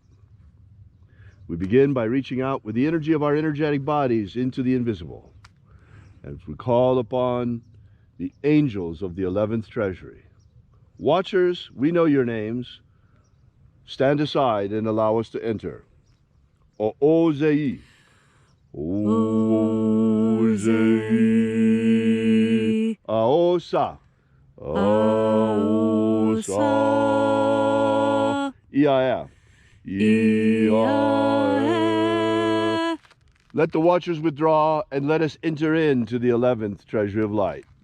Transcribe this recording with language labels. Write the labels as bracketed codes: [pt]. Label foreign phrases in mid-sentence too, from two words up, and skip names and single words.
[en] We begin by reaching out with the energy of our energetic bodies into the invisible. As we call upon the angels of the 11th Treasury. Watchers, we know your names. Stand aside and allow us to enter. O'Ozei. Ozei. Aosa. Aosa. Ia. Ia. Let the watchers withdraw and let us enter into the 11th Treasury of Light.